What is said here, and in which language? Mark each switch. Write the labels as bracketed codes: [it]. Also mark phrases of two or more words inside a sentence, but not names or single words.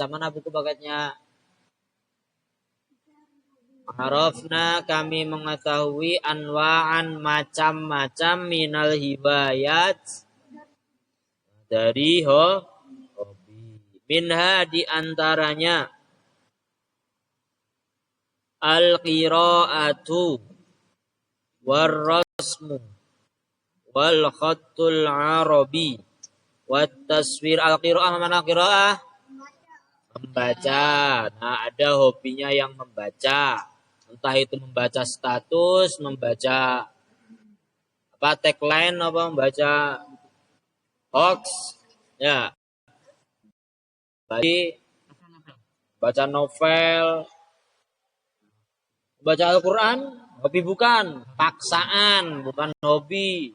[id] Mana buku paketnya? Arafna, kami mengetahui, anwa'an, macam-macam, [ar] من الهوايات, [id] dari hobi. [ar] Minha, diantaranya القراءة والرسم والخط العربي والتصوير. [id] Al-qira'ah, mana qira'ah? Membaca. Nah, ada hobinya yang membaca. Entah itu membaca status, membaca apa tagline, apa membaca hoax. Ya. Baca novel, baca Al-Quran, hobi bukan, paksaan, bukan hobi.